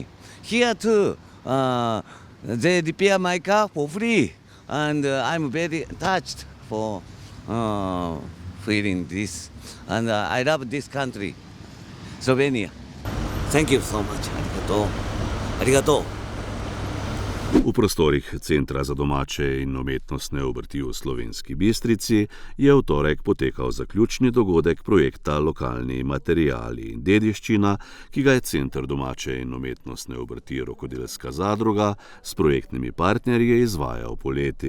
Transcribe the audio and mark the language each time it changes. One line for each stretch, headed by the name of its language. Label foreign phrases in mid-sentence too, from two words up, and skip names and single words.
English: Here too, they repair my car for free, and I'm very touched for feeling this. And I love this country, Slovenia. Thank you so much. Arigato.
Slovenian: V prostorih Centra za domače in umetnostne obrti v Slovenski Bistrici je v torek potekal zaključni dogodek projekta Lokalni materiali in dediščina, ki ga je Center domače in umetnostne obrti Rokodelska zadruga s projektnimi partnerji izvajal poleti.